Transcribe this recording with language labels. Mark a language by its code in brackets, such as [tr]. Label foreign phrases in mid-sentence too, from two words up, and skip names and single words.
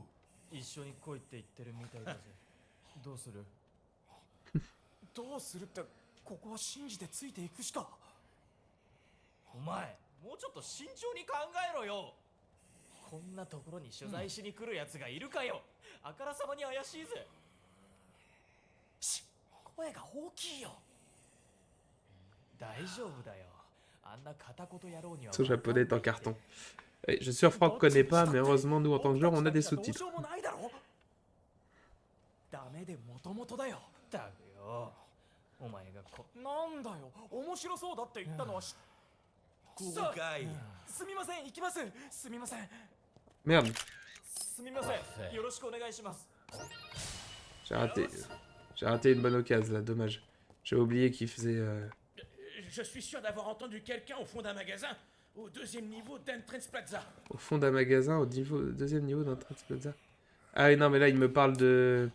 [ja] 一緒に来いって言ってるみたいだぜどうするどうするってここは信じてついていくしかお前もうちょっと慎重に考えろよこんなところに取材しに来るやつがいるかよ、あからさまに怪しいぜ声が大きいよ大丈夫だよあんな片言野郎には [fr] Ce japonais est en carton. Et je suis sûr Franck connaît pas, mais heureusement, nous, en tant que joueurs, on a des sous-titres. [ja] ダメでもともとだよだよお前がなんだよ面白そうだって言ったのは Kurukai. すみません行きますすみません [fr] Merde, [ja] すみませんよろしくお願いします [fr] j'ai raté. J'ai raté une bonne occasion, là, dommage. J'ai oublié qu'il faisait... Je suis sûr d'avoir entendu quelqu'un au fond d'un magasin, au deuxième niveau d'Entrance Plaza. Au fond d'un magasin, au deuxième niveau d'un Plaza. Ah oui, non, mais là, il me parle de...